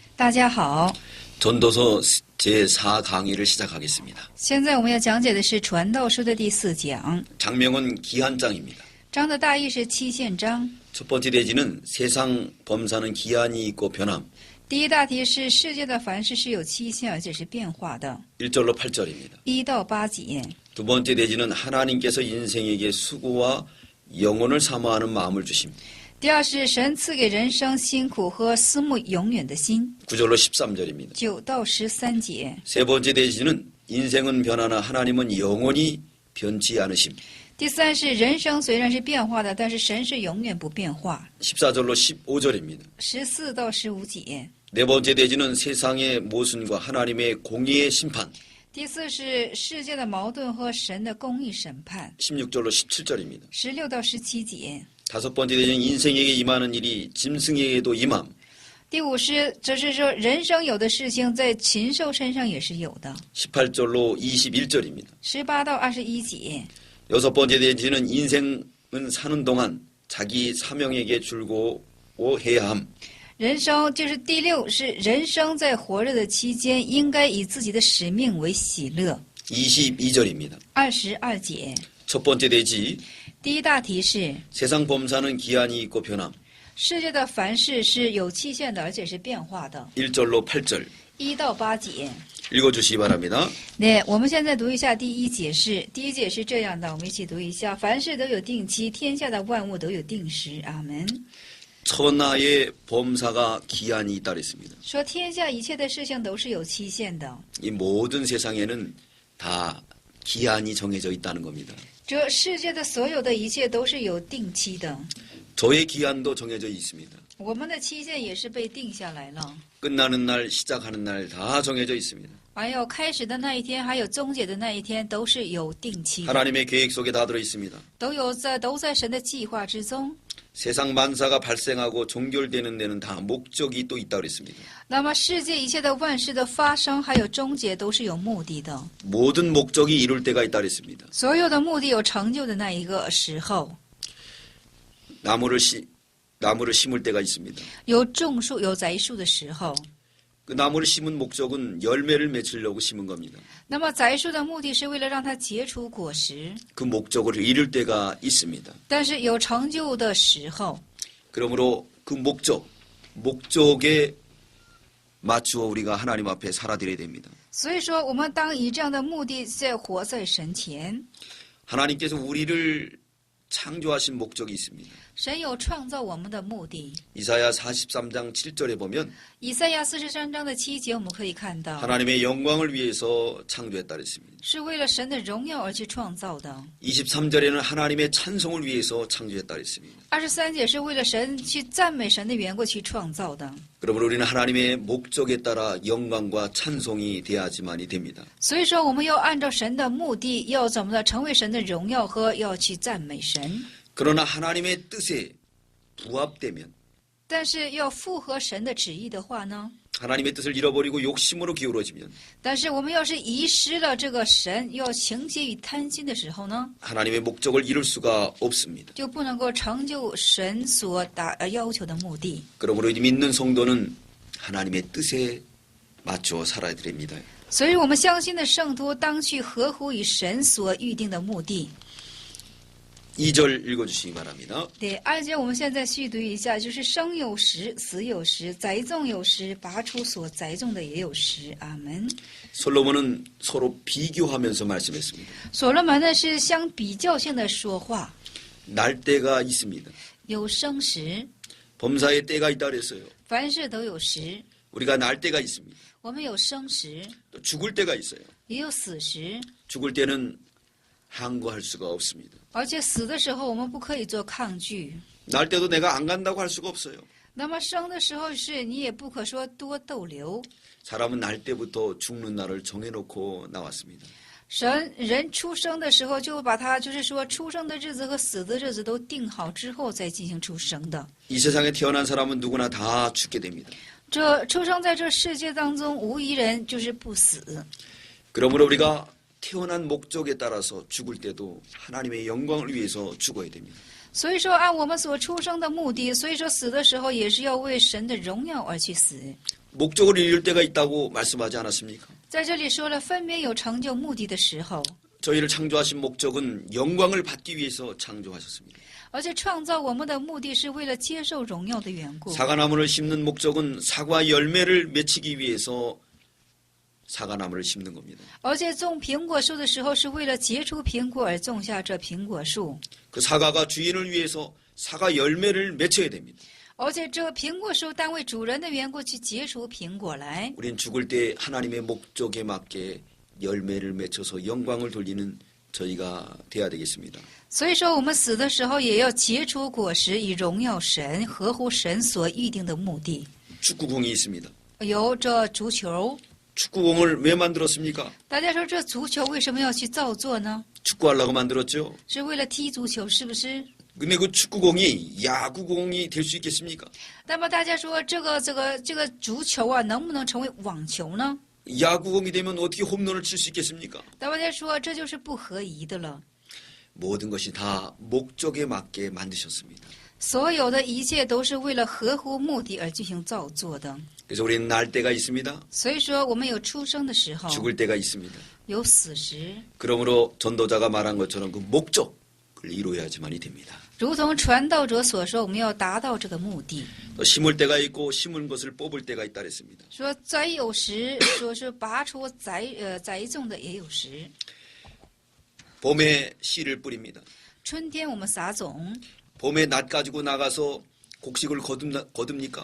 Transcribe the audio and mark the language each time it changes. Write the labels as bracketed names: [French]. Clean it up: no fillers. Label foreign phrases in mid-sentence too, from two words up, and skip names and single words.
[Chinese] 大家好， [Korean] 전도서 제4강의를 시작하겠습니다. [Chinese] 现在我们要讲解的是《传道书》的第4讲， [Korean] 장명은 기한장입니다. [Chinese] 章的大意是期限章。 [Korean] 첫 번째 대지는 세상 범사는 기한이 있고 변함. [Chinese] 第一大题是世界的凡事是有期限而且是变化的， [Korean] 1절로 8절입니다. [Chinese] 1 到8节。 [Korean] 두 번째 대지는 하나님께서 인생에게 수고와 영혼을 사모하는 마음을 주심. [Chinese] 第二是神赐给人生辛苦和思慕永远的心， [Korean] 9절로 13절입니다. [Chinese] 9 到13节。 [Korean] 세 번째 대지는 인생은 변하나 하나님은 영원히 변치 않으심. [Chinese] 第三是人生虽然是变化的，但是神是永远不变化， [Korean] 14절로 15절입니다. [Chinese] 14 到15节。 [Korean] 네 번째 대지는 세상의 모순과 하나님의 공의의 심판. [Chinese] 第四是世界的矛盾和神的公义审判， [Korean] 16절로 17절입니다. [Chinese] 16 到17节。 [Korean] 다섯 번째 대지는 인생에게 임하는 일이 짐승에게도 임함. [Chinese] 第五是，这是说人生有的事情在禽兽身上也是有的， [Korean] 18절로 21절입니다. [Chinese] 18 到21节。 [Korean] 여섯 번째 대지는 인생은 사는 동안 자기 사명에게 즐거워해야 함. [Chinese] 人生就是第六是人生在活着的期间，应该以自己的使命为喜乐。 [Korean] 22절입니다. [Chinese] 22节。 [Korean] 첫 번째 대지, [Chinese] 第一大题是 [Korean] 세상 범사는 기한이 있고 변함. [Chinese] 世界的凡事是有期限的，而且是变化的。 [Korean] 1절로 8절 [Chinese] 1 到8节。 [Korean] 읽어주시기 바랍니다. [Chinese] 那我们现在读一下第一解释。第一解是这样的，我们一起读一下：凡事都有定期，天下的万物都有定时。阿门。 [Korean] 천하의 범사가 기한이 있다 그랬습니다. [Chinese] 说天下一切的事情都是有期限的， [Korean] 이 모든 세상에는 다 기한이 정해져 있다는 겁니다. [Chinese] 这世界的所有的一切都是有定期的， [Korean] 저의 기한도 정해져 있습니다. [Chinese] 我们的期限也是被定下来了。 [Korean] 끝나는 날, 시작하는 날 다 정해져 있습니다. [Chinese] 还有开始的那一天，还有终结的那一天，都是有定期的， [Korean] 하나님의 계획 속에 다 들어 있습니다. [Chinese] 都在神的计划之中。 [Korean] 세상 만사가 발생하고 종결되는 데는 다 목적이 또 있다 그랬습니다. [Chinese] 那么世界一切的万事的发生，还有终结，都是有目的的。 [Korean] 모든 목적이 이룰 때가 있다 그랬습니다. [Chinese] 所有的目的有成就的那一个时候， [Korean] 나무를 심을 때가 있습니다. [Chinese] 有种树、有栽树的时候。 [Korean] 그 나무를 심은 목적은 열매를 맺으려고 심은 겁니다. [Chinese] 那么栽树的目的是为了让它结出果实， [Korean] 그 목적을 이룰 때가 있습니다. [Chinese] 但是有成就的时候， [Korean] 그러므로 그 목적에 맞추어 우리가 하나님 앞에 살아드려야 됩니다. [Chinese] 所以说我们当以这样的目的在活在神前。 [Korean] 하나님께서 우리를 창조하신 목적이 있습니다. [Chinese] 神有创造我们的目的。 [Korean] 이사야 43장 7절에 보면 [Chinese] 以赛亚43章的7节，我们可以看到， [Korean] 하나님의 영광을 위해서 창조했다 그랬습니다. [Chinese] 是为了神的荣耀而去创造的。 [Korean] 23절에는 하나님의 찬송을 위해서 창조했다 그랬습니다. [Chinese] 23 节是为了神去赞美神的缘故去创造的。 [Korean] 그러므로 우리는 하나님의 목적에 따라 영광과 찬송이 돼야지만이 됩니다. [Chinese] 所以说，我们要按照神的目的，要怎么的成为神的荣耀和要去赞美神。 [Korean] 그러나 하나님의 뜻에 부합되면 [Chinese] 但是要符合神的旨意的话呢？ [Korean] 하나님의 뜻을 잃어버리고 욕심으로 기울어지면 [Chinese] 但是我们要是遗失了这个神，要情结与贪心的时候呢， [Korean] 하나님의 목적을 이룰 수가 없습니다. [Chinese] 就不能够成就神所要求的目的。 [Korean] 그러므로 믿는 성도는 하나님의 뜻에 맞추어 살아야 됩니다. [Chinese] 所以我们相信的圣徒当去合乎于神所预定的目的。 [Korean] 2절 읽어주시기 바랍니다. [Chinese] 对，2节我们现在续读一下，就是生有时，死有时，栽种有时，拔出所栽种的也有时。阿门。 [Korean] 솔로몬은 서로 비교하면서 말씀했습니다. [Chinese] 所罗门呢是相比较性的说话， [Korean] 날 때가 있습니다. [Chinese] 有生时， [Korean] 범사의 때가 있다 그랬어요. [Chinese] 凡事都有时。 [Korean] 우리가 날 때가 있습니다. [Chinese] 我们有生时， [Korean] 또 죽을 때가 있어요. [Chinese] 也有死时， [Korean] 죽을 때는 항거할 수가 없습니다. [Chinese] 而且死的时候我们不可以做抗拒。 [Korean] 날 때도 내가 안 간다고 할 수가 없어요. [Chinese] 那么生的时候是你也不可说多逗留。 [Korean] 사람은 날 때부터 죽는 날을 정해놓고 나왔습니다. [Chinese] 人出生的时候就把他就是说出生的日子和死的日子都定好之后再进行出生的。 [Korean] 이 세상에 태어난 사람은 누구나 다 죽게 됩니다. [Chinese] 这出生在这世界当中，无一人就是不死。 [Korean] 그러므로 우리가 태어난 목적에 따라서 죽을 때도 하나님의 영광을 위해서 죽어야 됩니다. [Chinese] 所以说，按我们所出生的目的，所以说死的时候也是要为神的荣耀而去死。 [Korean] 목적을 이룰 때가 있다고 말씀하지 않았습니까? [Chinese] 在这里说了，分别有成就目的的时候， [Korean] 저희를 창조하신 목적은 영광을 받기 위해서 창조하셨습니다. [Chinese] 而且创造我们的目的是为了接受荣耀的缘故。 [Korean] 사과나무를 심는 목적은 사과 열매를 맺히기 위해서 사과나무를 심는 겁니다. [Chinese] 而且种苹果树的时候，是为了结出苹果而种下这苹果树。 [Korean] 그 사과가 주인을 위해서 사과 열매를 맺혀야 됩니다. [Chinese] 而且这苹果树单为主人的缘故去结出苹果来。 [Korean] 우린 죽을 때 하나님의 목적에 맞게 열매를 맺혀서 영광을 돌리는 저희가 돼야 되겠습니다. [Chinese] 所以说，我们死的时候也要结出果实，以荣耀神，合乎神所预定的目的。 [Korean] 축구공이 있습니다. [Chinese] 有这足球， [Korean] 축구공을 왜 만들었습니까? [Chinese] 大家说这足球为什么要去造作呢？ [Korean] 축구하려고 만들었죠. [Chinese] 是为了踢足球，是不是？ [Korean] 근데 그 축구공이 야구공이 될 수 있겠습니까? [Chinese] 那么大家说这个足球啊，能不能成为网球呢？ [Korean] 야구공이 되면 어떻게 홈런을 칠 수 있겠습니까? [Chinese] 大家说这就是不合宜的了。 [Korean] 모든 것이 다 목적에 맞게 만드셨습니다. [Chinese] 所有的一切都是为了合乎目的而进行造作的。 [Korean] 그래서 우리는 날 때가 있습니다. [Chinese] 所以说，我们有出生的时候， [Korean] 죽을 때가 있습니다. [Chinese] 有死时。 [Korean] 그러므로 전도자가 말한 것처럼 그 목적을 이루어야지만이 됩니다. [Chinese] 如同传道者所说，我们要达到这个目的。 [Korean] 또 심을 때가 있고 심은 것을 뽑을 때가 있다 그랬습니다. [Chinese] 说栽有时，说是拔出栽种的也有时。 [Korean] 봄에 씨를 뿌립니다. [Chinese] 春天我们撒种， [Korean] 봄에 낫 가지고 나가서 곡식을 거둡니까?